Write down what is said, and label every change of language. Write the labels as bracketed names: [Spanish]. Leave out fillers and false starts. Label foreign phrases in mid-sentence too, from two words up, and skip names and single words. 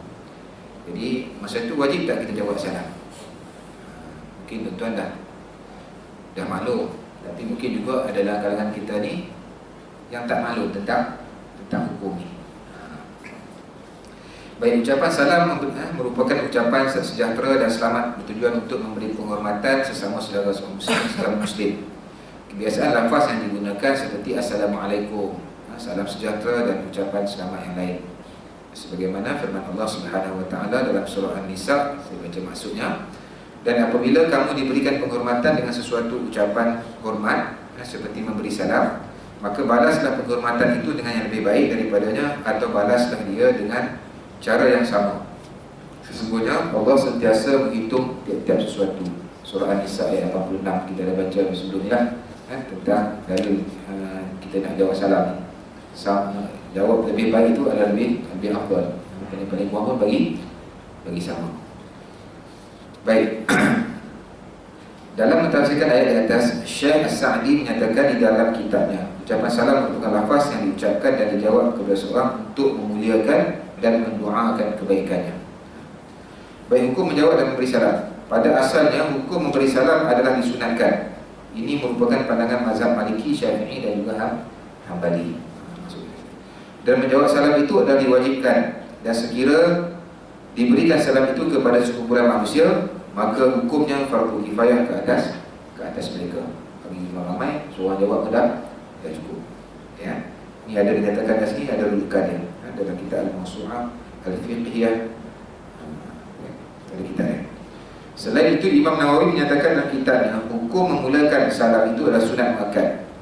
[Malay] Jadi masa itu wajib tak kita jawab salam? Mungkin tuan-tuan dah maklum, tapi mungkin juga adalah kalangan kita ni yang tak maklum tentang hukum ni. Baik, ucapan salam merupakan ucapan sejahtera dan selamat bertujuan untuk memberi penghormatan sesama saudara muslim. Kebiasaan lafaz yang digunakan seperti Assalamualaikum, salam sejahtera, dan ucapan selamat yang lain. Sebagaimana firman Allah [Arabic] سبحانه وتعالى [Malay] dalam surah An-Nisa, saya baca maksudnya, dan apabila kamu diberikan penghormatan dengan sesuatu ucapan hormat seperti memberi salam, maka balaslah penghormatan itu dengan yang lebih baik daripadanya, atau balaslah dia dengan cara yang sama. Sesungguhnya Allah sentiasa menghitung tiap-tiap sesuatu. Surah An-Nisa ayat 86 kita dah baca sebelum ni lah, tentang dalil kita nak jawab salam ni. Jawab lebih baik itu adalah lebih afdal. Paling kurang pun bagi sama. Baik. Dalam mentafsirkan ayat di atas, Syekh As-Sa'di menyatakan di dalam kitabnya, ucapan salam merupakan lafaz yang diucapkan dan dijawab kepada seorang untuk memuliakan dan mendoakan kebaikannya. Baik, hukum menjawab dan memberi salam. Pada asalnya, hukum memberi salam adalah disunatkan. Ini merupakan pandangan mazhab Maliki, Syafi'i dan juga Hambali. Dan menjawab salam itu adalah diwajibkan. Dan sekira diberikan salam itu kepada sekumpulan manusia, maka hukumnya fardu kifayah ke atas mereka. Bagi ramai, seorang jawab dah cukup. Ya. Ini ada dikatakan kat sini, ada rujukannya dalam kitab Al-Mawsu'ah Al-Fiqhiyah. Ada kitabnya. Selain itu, Imam Nawawi menyatakan dalam kitabnya, hukum memulakan salam itu adalah sunat muakkad.